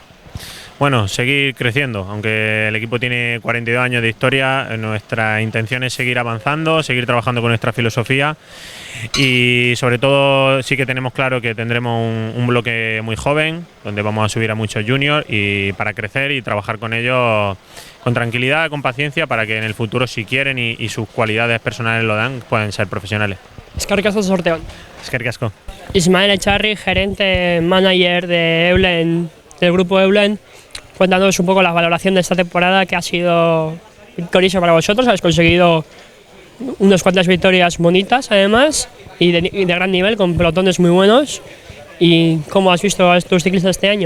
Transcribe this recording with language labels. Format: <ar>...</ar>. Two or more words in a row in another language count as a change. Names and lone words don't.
<es>Bueno, seguir creciendo, aunque el equipo tiene 42 años de historia, nuestra intención es seguir avanzando, seguir trabajando con nuestra filosofía, y sobre todo sí que tenemos claro que tendremos un bloque muy joven, donde vamos a subir a muchos juniors, y para crecer y trabajar con ellos con tranquilidad, con paciencia, para que en el futuro, si quieren y sus cualidades personales lo dan, puedan ser profesionales.</es> <eu>Eskerrik asko sorteon. Eskerrik asko.</eu> <es>Ismael Echarri, gerente, manager de Eulen, del grupo Eulen. Cuéntanos un poco la valoración de esta temporada, que ha sido victoriosa para vosotros. Habéis conseguido unas cuantas victorias bonitas, además, y de gran nivel, con pelotones muy buenos. ¿Y cómo has visto a estos ciclistas este año?</es>